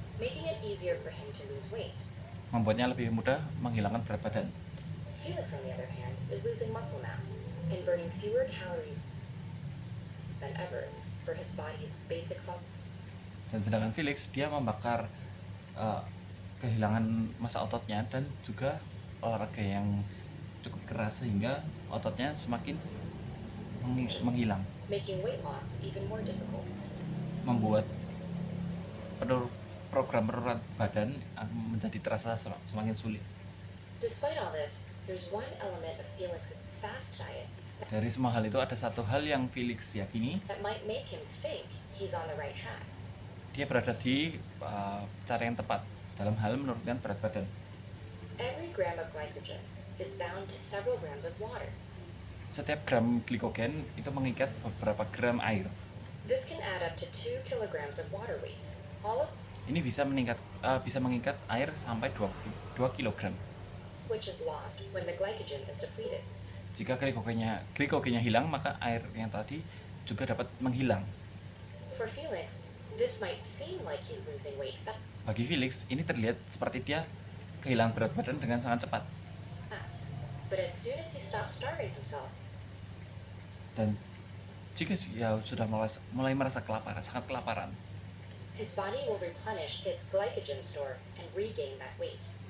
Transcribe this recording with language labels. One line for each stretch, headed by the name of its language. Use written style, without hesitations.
English: Making it easier for him to lose weight.
Indonesian: membuatnya lebih mudah menghilangkan berat badan.
English: Felix, on the other hand, is losing muscle mass and burning fewer calories than ever for his body's basic function.
Indonesian: Dan sedangkan Felix, dia membakar kehilangan massa ototnya dan juga olahraga yang cukup keras sehingga ototnya semakin menghilang,
English: Making weight loss even more difficult.
Indonesian: membuat program penurunan badan menjadi terasa semakin sulit.
English: Despite all this, there's one element of Felix's fast diet
Indonesian: Dari semua hal itu ada satu hal yang Felix yakini,
English: that might make him think he's on the right track.
Indonesian: dia berada di cara yang tepat dalam hal menurunkan berat badan.
English: Every gram of glycogen is bound to several grams of water.
Indonesian: Setiap gram glikogen itu mengikat beberapa gram air.
English: This can add up to 2 kilograms of water weight. All of
Indonesian: Ini bisa mengikat air sampai 2 kg.
English: which is lost when the glycogen is depleted.
Indonesian: Jika glikogennya hilang, maka air yang tadi juga dapat menghilang.
English: For Felix, this might seem like he's losing weight
Indonesian: Bagi Felix, ini terlihat seperti dia kehilangan berat badan dengan sangat cepat.
English: fast, but as soon as he stops starving himself,
Indonesian: Dan jika dia sudah mulai merasa sangat kelaparan,
English: his body will replenish its glycogen store and regain that weight.